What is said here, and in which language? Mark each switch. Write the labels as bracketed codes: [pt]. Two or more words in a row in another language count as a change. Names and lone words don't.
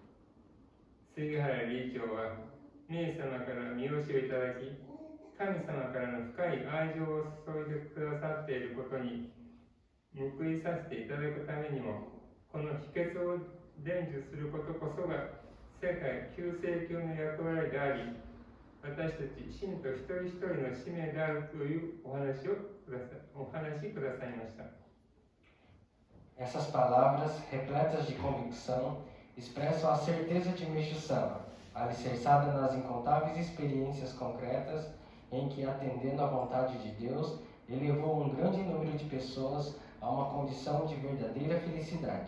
[ja] 杉原理事長は、冥様から見教えをいただき、神様からの深い愛情を注いでくださっていることに報いさせていただくためにも、この秘訣を伝授することこそが世界救世救の役割であり、私たち信徒一人一人の使命であるというお話くださいました。 [pt] Essas palavras, repletas de convicção, expressam a certeza de Meixo Sama, alicerçada nas incontáveis experiências concretas em que, atendendo à vontade de Deus, elevou um grande número de pessoas a uma condição de verdadeira felicidade.